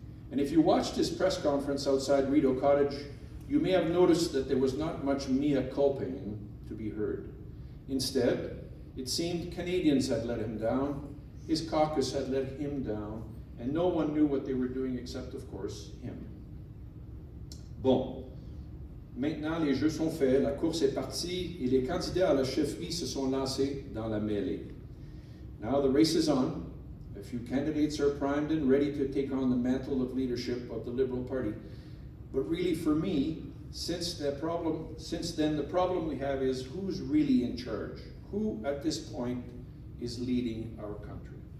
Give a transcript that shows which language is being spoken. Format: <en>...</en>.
<en>And if you watched his press conference outside Rideau Cottage, you may have noticed that there was not much mea culpaing to be heard. Instead, it seemed Canadians had let him down, his caucus had let him down, and no one knew what they were doing except, of course, him.</en> <fr>Bon. Maintenant, les jeux sont faits, la course est partie, et les candidats à la chefferie se sont lancés dans la mêlée.</fr> <en>Now the race is on. A few candidates are primed and ready to take on the mantle of leadership of the Liberal Party. But really, for me, since then, the problem we have is who's really in charge? Who, at this point, is leading our country?</en>